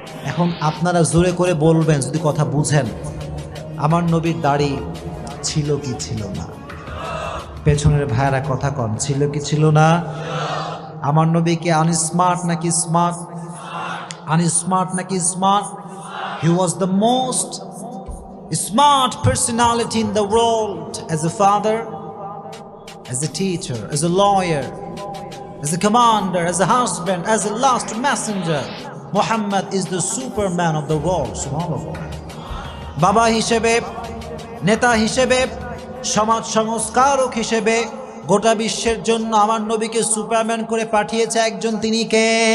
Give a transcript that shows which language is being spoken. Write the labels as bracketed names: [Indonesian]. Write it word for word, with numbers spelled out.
[Bangla] এখন আপনারা জোরে করে বলবেন যদি কথা বুঝেন, আমার নবীর দাড়ি ছিল কি ছিল না? পেছনের ভাইরা কথা কম, ছিল কি ছিল না? আমার নবীকে আনস্মার্ট নাকি স্মার্ট? আনস্মার্ট নাকি smart? [English] He was the most smart personality in the world, as a father, as a teacher, as a lawyer, as a commander, as a husband, as a last messenger. Muhammad is the superman of the world, subhanallah. [Bangla] Baba hishebe, neta hishebe, samaj samoskarok hishebe, গোটা বিশ্বের জন্য আমার নবীকে Superman করে পাঠিয়েছে একজন, তিনি কে?